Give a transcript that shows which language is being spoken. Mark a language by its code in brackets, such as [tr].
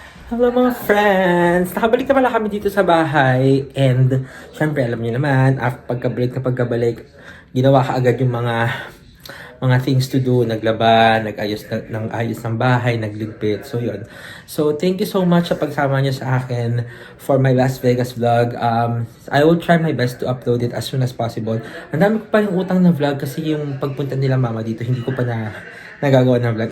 [en] Hello mga friends! [tl] Nakabalik na pala kami dito sa bahay [en] and syempre [tl] alam niyo naman, pagka-break na pagkabalik, ginawa ka agad yung mga things to do, naglaba, nag-ayos ng bahay, nagligpit, [en] so yun. So thank you so much [tl] sa pagsama niyo sa akin [en] for my Las Vegas vlog. I will try my best to upload it as soon as possible. [tl] Ang dami ko pa yung utang na vlog kasi yung pagpunta nila mama dito, hindi ko pa nagagawa ng vlog.